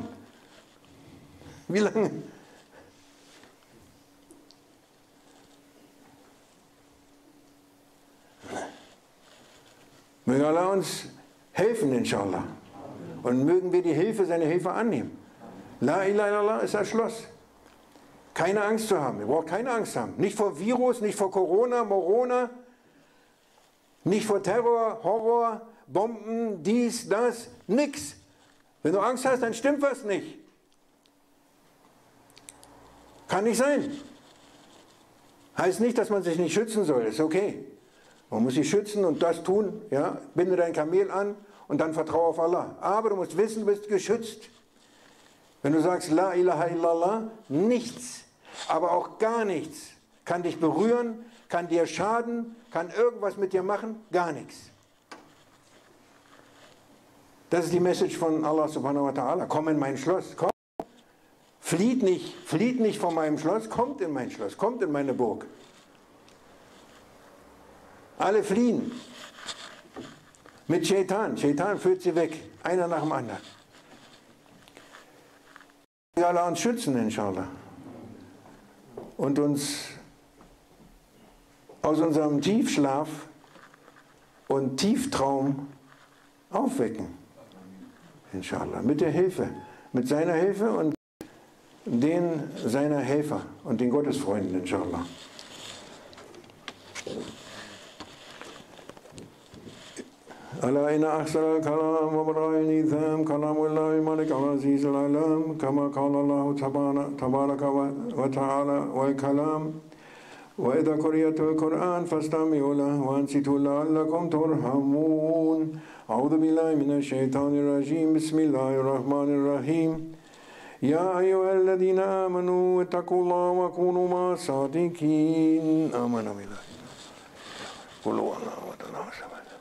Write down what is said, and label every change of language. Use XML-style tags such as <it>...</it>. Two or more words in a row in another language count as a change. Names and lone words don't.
<de>Wie lange? Möge Allah uns helfen, inshallah. Und mögen wir die Hilfe, seine Hilfe annehmen.</de> <ar>لا إله إلا الله</ar> <de>ist das Schloss. Keine Angst zu haben. Ihr braucht keine Angst haben. Nicht vor Virus, nicht vor Corona, Morona, nicht vor Terror, Horror, Bomben, dies, das, nix. Wenn du Angst hast, dann stimmt was nicht. Kann nicht sein. Heißt nicht, dass man sich nicht schützen soll. Ist okay. Man muss sich schützen und das tun. Ja? Binde dein Kamel an und dann vertraue auf Allah. Aber du musst wissen, du bist geschützt. Wenn du sagst,</de> <ar>لا إله إلا الله,</ar> <de>nichts, aber auch gar nichts kann dich berühren, kann dir schaden, kann irgendwas mit dir machen, gar nichts. Das ist die Message von</de> <ar>الله سبحانه وتعالى.</ar> <de>Komm in mein Schloss, komm. Flieht nicht von meinem Schloss, kommt in mein Schloss, kommt in meine Burg. Alle fliehen. Mit Shaitan. Shaitan führt sie weg, einer nach dem anderen. Wir alle uns schützen, inshallah. Und uns aus unserem Tiefschlaf und Tieftraum aufwecken. Inshallah. Mit der Hilfe. Mit seiner Hilfe und den seiner Helfer und den Gottesfreunden, inshallah.</de> <ar>ألا إن أحسن الكلام وبرأي النظام كلام الله الملك العزيز العلام كما قال الله تبارك وتعالى والكلام وإذا قرئت القرآن فاستمعوا له وأنصتوا لعلكم ترحمون أعوذ بالله من الشيطان الرجيم بسم الله الرحمن الرحيم يا أيها الذين آمنوا اتقوا الله وكونوا مع الصادقين آمنوا بالله قولوا الله وتعالى</ar>